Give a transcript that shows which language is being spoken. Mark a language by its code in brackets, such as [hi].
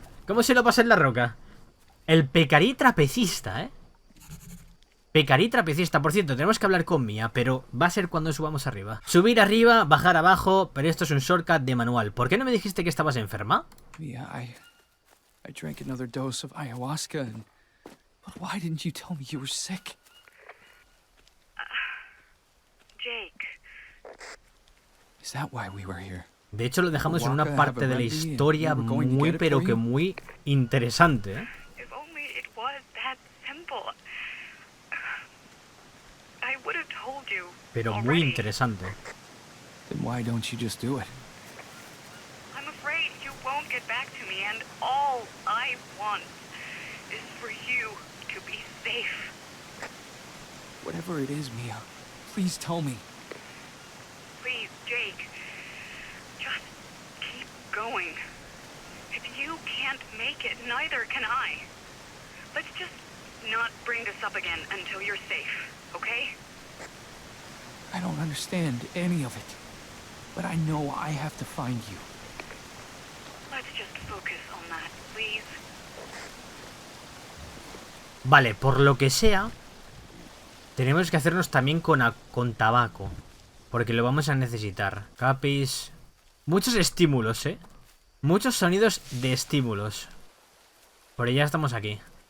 [es] ¿Cómo se lo pasa en la roca? El pecarí trapecista, ¿eh? Pecarí trapecista. Por cierto, tenemos que hablar con Mia, pero va a ser cuando subamos arriba. Subir arriba, bajar abajo, pero esto es un shortcut de manual. ¿Por qué no me dijiste que estabas enferma? [en] Mia, I drank another dose of ayahuasca and... But why didn't you tell me you were sick? Jake. Is that why we were here? [es] De hecho lo dejamos en una parte de la historia muy pero que muy interesante, ¿eh? [en] If only it was that simple. I would have told you. [es] Pero muy [en] already. [es] interesante. [en] Then why don't you just do it? I'm afraid you won't get back to me, and all I want is for you to be safe. Whatever it is, Mia, please tell me. Please, Jake. Just keep going. can't make it, neither can I. Let's just not bring this up again until you're safe, okay? I don't understand any of it, but I know I have to find you. Let's just focus on that, please. [es] Vale, por lo que sea, tenemos que hacernos también con tabaco, porque lo vamos a necesitar. Capis... Muchos estímulos, ¿eh? Muchos sonidos de estímulos. Pero ya estamos aquí.